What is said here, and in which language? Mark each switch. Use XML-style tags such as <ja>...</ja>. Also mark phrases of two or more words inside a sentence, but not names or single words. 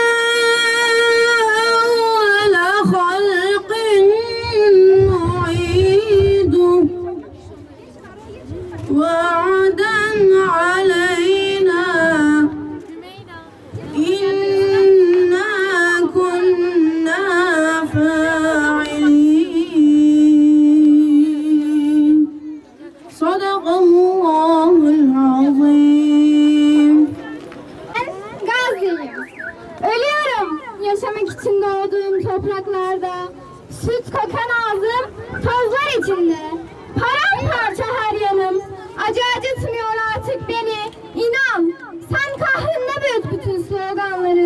<ar>أول خلق نعيده وعدا علينا إنا كنا فاعلين صدق الله العظيم.</ar> <tr>Gazze'yim. Ölüyorum yaşamak için doğduğum topraklarda. Süt kokan ağzım tozlar içinde. Paramparça her yanım. Acı acıtmıyor artık beni. İnan sen kahrınla büyüt bütün sloganları.</tr>